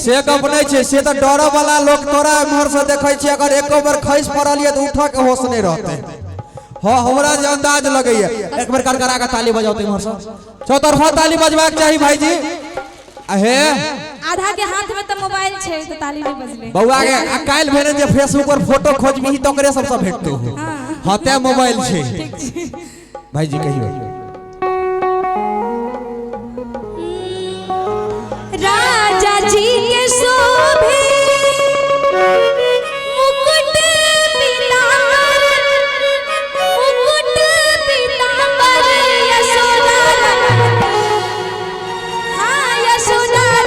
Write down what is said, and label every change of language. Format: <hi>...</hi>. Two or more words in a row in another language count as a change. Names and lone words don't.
<mai>से कब नै छै से त डर वाला लोग तोरा इमहर से देखै छी अगर एको बार खइस पड़लिए त उठ के होश नै रहते हां हमरा जे अंदाज लगैया एक बार करकरा के ताली बजाओ इमहर से चौतरफा ताली बजबाक चाही भाईजी अहे आधा के हाथ में त मोबाइल छै त ताली नै बजले बौआ के आ काल भेने जे फेसबुक पर फोटो खोजबी त ओकरे सबसे भेटतो हां ते मोबाइल छै भाईजी कहियो राजा जी के शोभे मुकुट पीतांबर यशोदा हाँ यशोदा</mai>